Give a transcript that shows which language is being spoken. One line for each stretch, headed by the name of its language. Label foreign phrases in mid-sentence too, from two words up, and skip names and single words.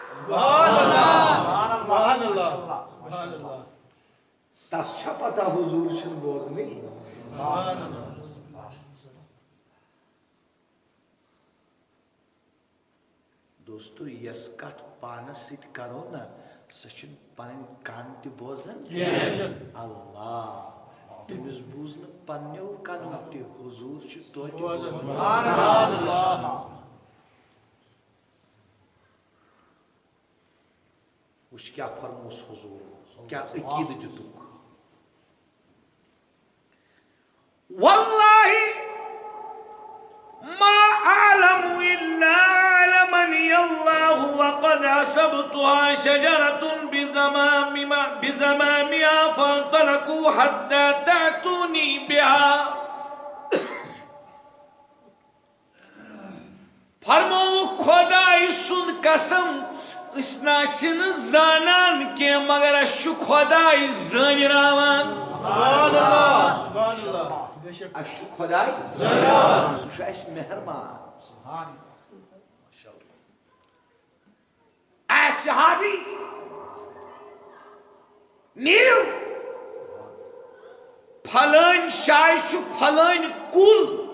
Kashmiri: تس چھا پتہ حضوٗر چھُنہٕ بوزنٕے دوستو یۄس کتھ پانس سۭتۍ کرو نا سۄ چھُنہٕ پنٕنۍ کن تہِ بوزان اللہ تٔمِس بوٗز نہٕ پننیو کنو تہِ حضوٗر چھُ توتہِ وٕچھ کیٛاہ فرموس حضوٗر کیٛاہ عقیٖدٕ دِتُکھ واللہ
Arabic: ما أعلم إلا علمني الله وقد أصبتها شجرة بزمامها فانطلقوا حتى تأتوني بها
Kashmiri: فرمو خداي سُنٛد قسم أسۍ نہ چھِنہٕ زانان کینٛہہ مگر اَسہِ چھُ خۄداے زٲنِراوان اَسہِ چھُ خۄداے زٲنِراوان سُہ چھُ اَسہِ مہربان اے صحابی نیٖرِو پھلٲنۍ جایہِ چھُ پھلٲنۍ کُل